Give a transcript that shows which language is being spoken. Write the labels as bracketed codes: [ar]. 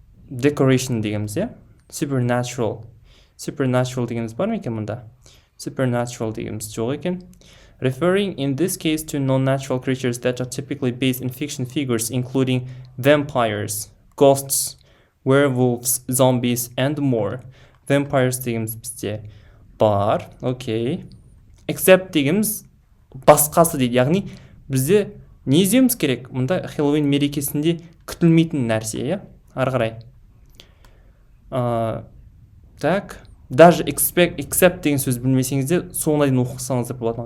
[kk] Decoration дегеніміз, е? Supernatural дегеніміз бар ма екен мұнда? Supernatural дегеніміз жоқ екен. [en] Referring in this case to non-natural creatures that are typically based in fiction figures, including vampires, ghosts, werewolves, zombies, and more. [kk] Vampires дегеніміз бізде бар. Окей. Except дегеніміз басқасы дейді. Яғни бізде не іздеуіміз керек? Мұнда Хэллоуин мерекесінде күтілмейтін нәрсе, е? Ары қарай. [ru] Так. Даже [kk] except деген сөз білмесеңізде, соңына дейін оқысаңыздар болатын.